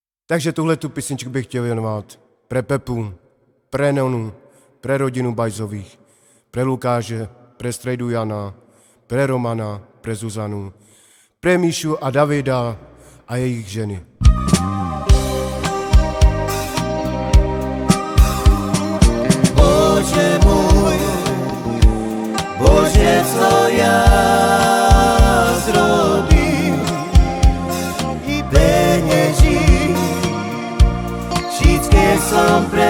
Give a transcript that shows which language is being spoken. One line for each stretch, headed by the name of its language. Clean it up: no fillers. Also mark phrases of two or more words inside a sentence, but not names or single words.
Czech: Takže tuhle tu písničku bych chtěl věnovat pre Pepu, pre Nonu, pre rodinu Bajzových, pre Lukáše, pre Strejdu Jana, pre Romana, pre Zuzanu, pre Míšu a Davida a jejich ženy.
Slovak: Bože môj, Bože, co ja zrobil, i penieži, všetké som